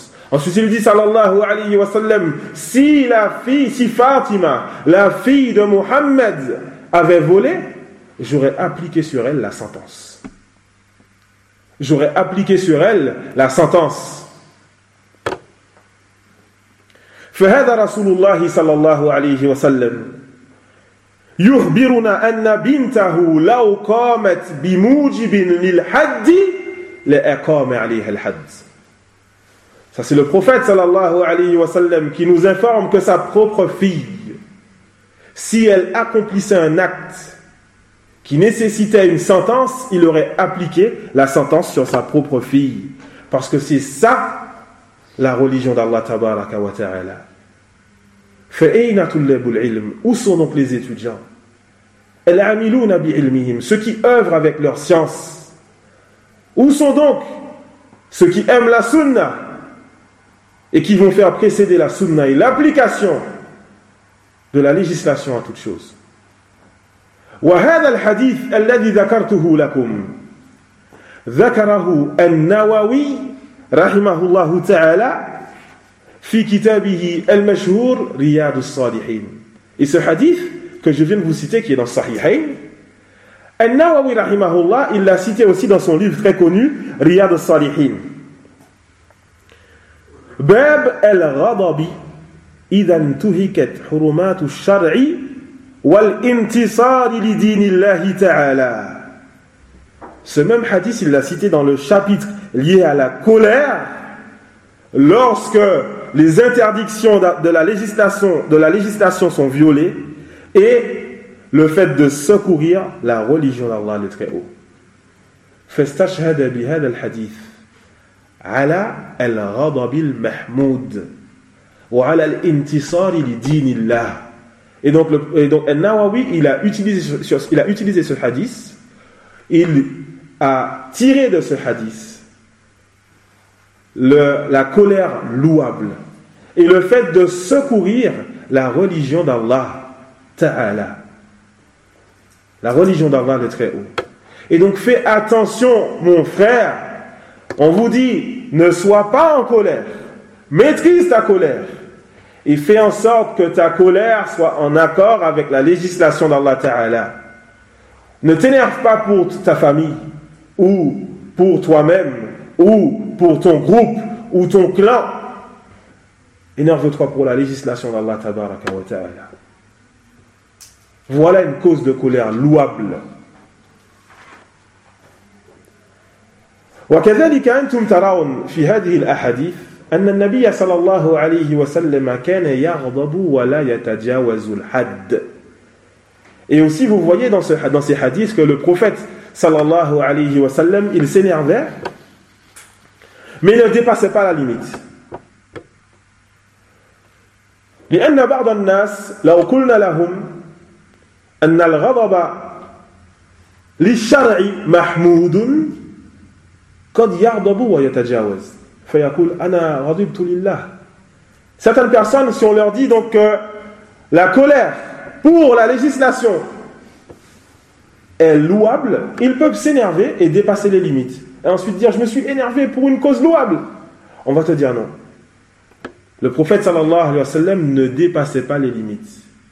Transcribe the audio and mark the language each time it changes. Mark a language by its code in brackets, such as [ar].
[fr] Ensuite, il dit [ar] sallallahu alayhi wa sallam: [fr] si Fatima, la fille de Muhammad, avait volé, j'aurais appliqué sur elle la sentence. j'aurais appliqué sur elle la sentence. [ar] فهذا رسول الله صلى الله عليه وسلم يخبرنا أن بنته لو قامت بموجب للحد لأقام عليها الحد. [fr] Ça, c'est le prophète [ar] sallallahu alayhi wa sallam [fr] qui nous informe que sa propre fille, si elle accomplissait un acte qui nécessitait une sentence, il aurait appliqué la sentence sur sa propre fille. Parce que c'est ça la religion d'Allah [ar] tabaraka wa ta'ala. Fa'ayna tullabul ilm, [fr] où sont donc les étudiants? [ar] Al-amiluna bi'ilmihim, [fr] ceux qui œuvrent avec leur science. Où sont donc ceux qui aiment la sunna et qui vont faire précéder la sunna et l'application de la législation à toute chose? [ar] وهذا الحديث الذي ذكرته لكم ذكره النووي رحمه الله تعالى في كتابه المشهور رياض الصالحين. [fr] Et ce hadith que je viens de vous citer, qui est dans Sahihain, النووي [ar] رحمه الله, [fr] il l'a cité aussi dans son livre très connu رياض الصالحين. [ar] باب الغضب إذا انتهكت حرمات الشرع والانتصار لدين الله تعالى. [fr] Ce même hadith, il l'a cité dans le chapitre lié à la colère lorsque les interdictions de la législation sont violées et le fait de secourir la religion d'Allah le Très-Haut. [ar] فاستشهد بهذا الحديث على الغضب المحمود وعلى الانتصار لدين الله. [fr] Et donc An-Nawawi, il a utilisé ce hadith, il a tiré de ce hadith la colère louable et le fait de secourir la religion d'Allah Ta'ala, la religion d'Allah le Très-Haut. Et donc, fais attention mon frère, on vous dit, ne sois pas en colère. Maîtrise ta colère. Et fais en sorte que ta colère soit en accord avec la législation d'Allah Ta'ala. Ne t'énerve pas pour ta famille, ou pour toi-même, ou pour ton groupe, ou ton clan. Énerve-toi pour la législation d'Allah [ar] Tabaraka wa Ta'ala. [fr] Voilà une cause de colère louable. [ar] وكذلك أنتم ترون في هذه الأحاديث أن النبي صلى الله عليه وسلم كان يغضب ولا يتجاوز الحد. [fr] Et aussi vous voyez dans ces hadiths que le prophète [ar] صلى الله عليه وسلم [fr] il s'énervait mais il ne dépassait pas la limite. [ar] لأن بعض الناس لو قلنا لهم أن الغضب للشرع محمود قد يغضب ويتجاوز فيقول انا غضبت لله. [fr] Certaines personnes, si on leur dit donc que la colère pour la législation est louable, ils peuvent s'énerver et dépasser les limites et ensuite dire je me suis énervé pour une cause louable, on va te dire non, le prophète [ar] sallallahu alayhi wa sallam [fr] ne dépassait pas les limites.